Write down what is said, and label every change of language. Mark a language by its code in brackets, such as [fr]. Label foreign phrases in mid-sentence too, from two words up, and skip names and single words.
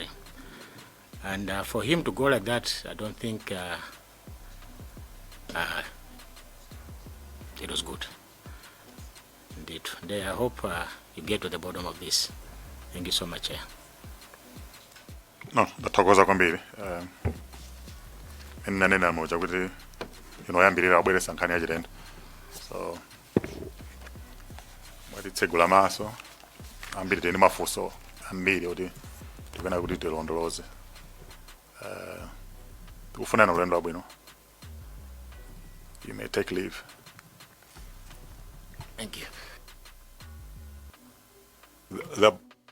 [en] And for him to go like that, I don't think it was good. Indeed. I hope you get to the bottom of this. Thank you so much, Chair. No, [ny] ndatokoza kwambiri. Nena moja kuti yambirira abweresa nkhani yachilendo. So mwatitsegula maso ambiri teni mafunso ambiri kuti tikana kuti tilondoloze. Tikufuna ulendo wabwino. [en] You may take leave. Thank you. The